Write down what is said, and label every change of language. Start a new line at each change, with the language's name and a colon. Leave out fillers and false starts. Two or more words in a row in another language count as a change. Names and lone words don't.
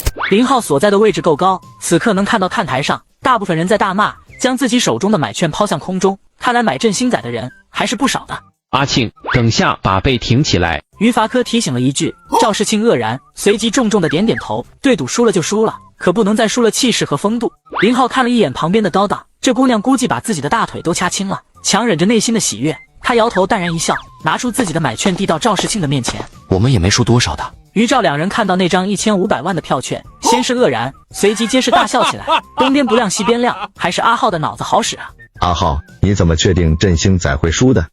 Chinese: 林浩所在的位置夠高，此刻能看到看台上大部分人在大罵，將自己手中的買券拋向空中，看來买振興仔的人還是不少的。阿慶，等下把背挺起来。于法科提醒了一句，趙世慶愕然，隨即重重的點點頭。对賭輸了就輸了，可不能再輸了氣勢和風度。林浩看了一眼旁邊的叨叨，這姑娘估計把自己的大腿都掐青了，強忍着內心的喜悅，他搖頭淡然一笑，拿出自己的買券遞到趙世慶的面前。我們也沒輸多少的。於趙2人看到那張1500萬的票券，先是愕然，隨即皆是大笑起來。東邊不亮西邊亮，還是阿浩的腦子好使啊！阿浩，你怎麼確定振興仔會輸的？